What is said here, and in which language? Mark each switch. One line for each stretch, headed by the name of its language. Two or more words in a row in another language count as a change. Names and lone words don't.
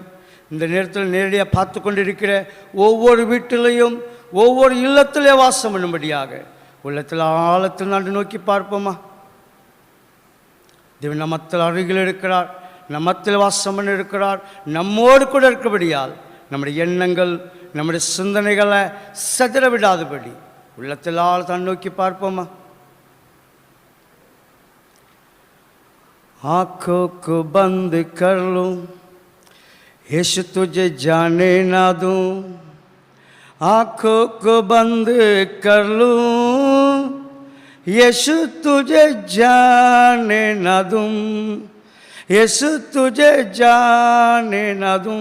Tamil: இந்த நேரத்தில் நேரடியாக பார்த்து கொண்டிருக்கிற ஒவ்வொரு வீட்டிலையும் ஒவ்வொரு இல்லத்திலே வாசம் பண்ணும்படியாக உள்ளத்தில் ஆழத்தில் ஆண்டு நோக்கி பார்ப்போமா? தேவன் நம்மத்தில் அருகில் இருக்கிறார், நம்மத்தில் வாசம் பண்ண இருக்கிறார், நம்மோடு கூட இருக்கிறபடியால் நம்முடைய எண்ணங்கள் நம்முடைய சிந்தனைகளை சதிர விடாதபடி உள்ளத்தில் ஆழத்தான் நோக்கி பார்ப்போமா?
Hindi: आँखों को बंद कर लूं, यीशु तुझे जाने ना दूं। आँखों को बंद कर लूं, यीशु तुझे जाने ना दूं, यीशु तुझे जाने ना दूं।